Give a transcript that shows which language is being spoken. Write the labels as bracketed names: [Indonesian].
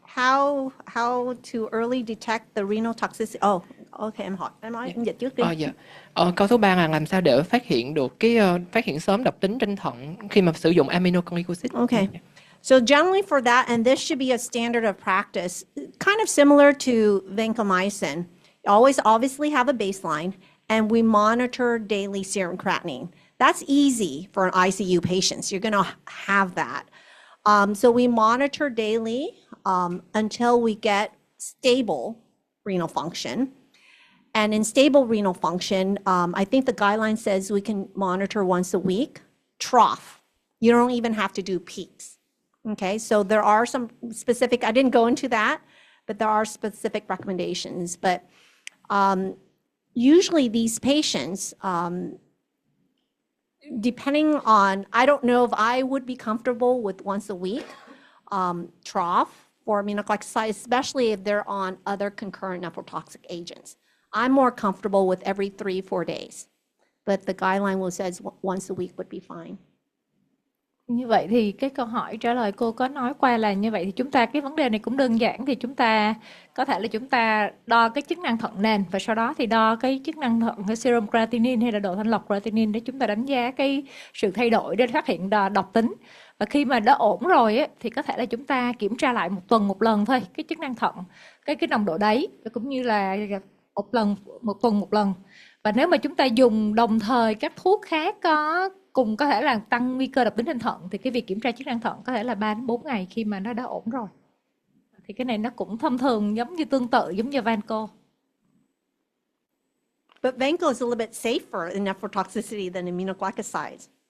[English] How to early detect the renal toxicity? [Vietnamese] Oh, ok, em nói em dịch trước đi. Dạ. Câu thứ ba là làm sao để phát hiện được phát hiện sớm độc tính trên thận khi mà sử dụng aminoglycoside. [English] Okay. So generally for that, and this should be a standard of practice, kind of similar to vancomycin. You always obviously have a baseline, and we monitor daily serum creatinine. That's easy for an ICU patient. You're going to have that. So we monitor daily until we get stable renal function. And in stable renal function, I think the guideline says we can monitor once a week, trough. You don't even have to do peaks. Okay, so there are some specific, I didn't go into that, but there are specific recommendations. But usually these patients, depending on, I don't know if I would be comfortable with once a week trough for aminoglycoside, especially if they're on other concurrent nephrotoxic agents. I'm more comfortable with every 3-4 days, but the guideline will says once a week would be fine. [Vietnamese] Như vậy thì cái câu hỏi trả lời cô có nói qua là như vậy thì chúng ta cái vấn đề này cũng đơn giản, thì chúng ta có thể là chúng ta đo cái chức năng thận nền và sau đó thì đo cái chức năng thận, cái serum creatinine hay là độ thanh lọc creatinine để chúng ta đánh giá cái sự thay đổi để phát hiện độc tính. Và khi mà đã ổn rồi ấy, thì có thể là chúng ta kiểm tra lại một tuần một lần thôi cái chức năng thận, cái nồng độ đáy, cũng như là một tuần một lần. Và nếu mà chúng ta dùng đồng thời các thuốc khác có thể là tăng nguy cơ độc tính trên thận thì cái việc kiểm tra chức năng thận có thể là 3-4 ngày khi mà nó đã ổn rồi. Thì cái này nó cũng thông thường tương tự giống như Vanco. [English] But Vanco is a little bit safer in nephrotoxicity than aminoglycosides.